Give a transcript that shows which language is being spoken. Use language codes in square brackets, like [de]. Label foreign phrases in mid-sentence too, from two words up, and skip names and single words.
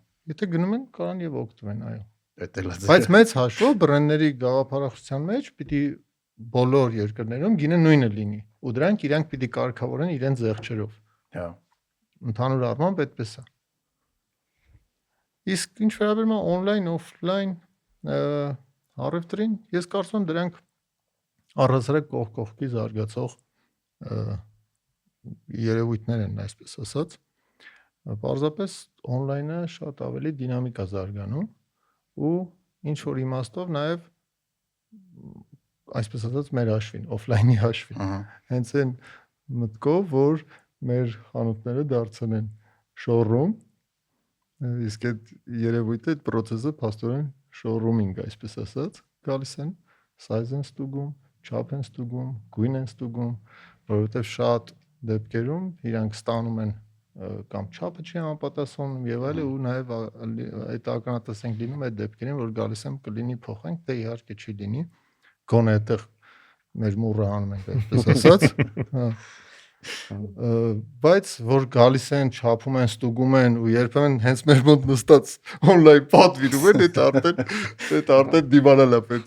[hy] Եթե գնում են, կարան եւ օգտվեն, այո։ Դա էլ է։ Բայց մեծ հաշվով բրենդների գաղափարախոսության մեջ պիտի բոլոր երկրներում գինը նույնը լինի, ու դրանք իրանք պիտի կարգավորեն իրենց զեղչերով։ Հա։ Ընդհանուր առմամբ այդպես է։ Իսկ ինչ վերաբերում է [en] on-line, off-line [hy] առևտրին, ես կարծում եմ դրանք առհասարակ կողքի զարգացող երևույթներ են, այսպես ասած։ Պարզապես on-line-ը շատ ավելի դինամիկ է զարգանում ու ինչ որ իմաստով նաև այսպես ասած մեր հաշվին, off-line-ի հաշվին։ Ահա։ Հենց այն մտքով, որ մեր խանութները դարձնեն showroom, իսկ այդ երևույթը, այդ process-ը փաստորեն showrooming, այսպես ասած, գալիս են size են ստուգում, չափ են ստուգում, գույն են ստուգում, որովհետև շատ դեպքերում իրանք ստանում են կամ չափը չի համապատասխանում եւ այլն, ու նաեւ այդ ականատես ենք լինում այդ դեպքերին, որ գալիս եմ կլինի փոխենք, դե իհարկե չի լինի, գոնե այդտեղ մեր մուրը անում ենք, այսպես ասած, հա։ Բայց որ գալիս են, չափում են, ստուգում են ու երբեմն հենց մեր մոտ նստած on-line պատվիրում են, այդ արդեն դիմանալ է պետք։